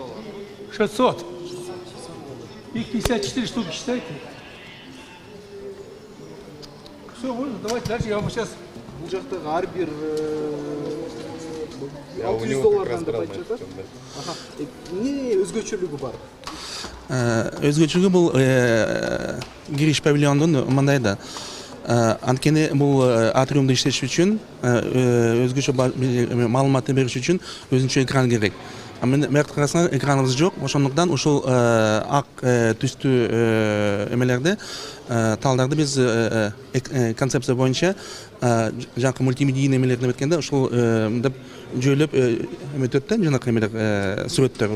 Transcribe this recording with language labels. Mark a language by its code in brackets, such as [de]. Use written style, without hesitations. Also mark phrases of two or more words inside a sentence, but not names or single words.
[ru] 600. Их 54 штуки, считайте. Все, можно, давайте дальше, я вам сейчас... [kk] Бұл жақтағы әрбір [ru] Я у него как раз [kk] $600 деп [ru] брал [kk] айтып [ru] на [kk] жатыр. [ru] этом, да. [ky] Аха. Не өзгөчөлүгү бар? Өзгөчөлүгү бул кириш павильондун мындайда. Анткени бул атриумду иштетиш үчүн өзгөчө маалыматты бериш үчүн өзүнчө экран керек. Мен мэрт карасаңар экраныбыз жок, ошондуктан ушул ак түстүү эмелерди талдарды биз концепция боюнча жанакы мультимедийный эмелерди өткөндө ушул деп жөйлөп эметет да жанакы эмелер сүрөттөр.